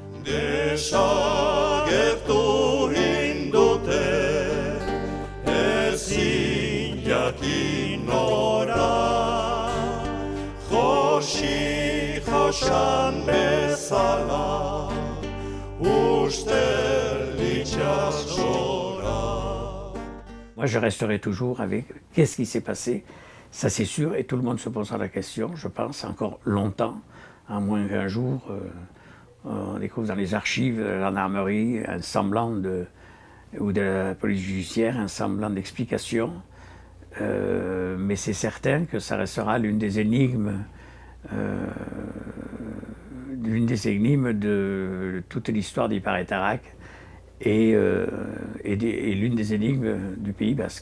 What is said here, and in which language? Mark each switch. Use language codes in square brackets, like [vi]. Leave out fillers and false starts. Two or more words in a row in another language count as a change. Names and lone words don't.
[eu] Desagertu indute ezin jakin nora, josan bezala ustel itxasora. [fr] Moi, je resterai toujours avec qu'est-ce qui s'est passé, ça c'est sûr, et tout le monde se posera la question, je pense, encore longtemps, à moins qu'un jour, on découvre dans les archives de la gendarmerie un semblant ou de la police judiciaire, un semblant d'explication, mais c'est certain que ça restera l'une des énigmes de toute l'histoire d'Ipar-et-Tarak, et l'une des énigmes du Pays basque.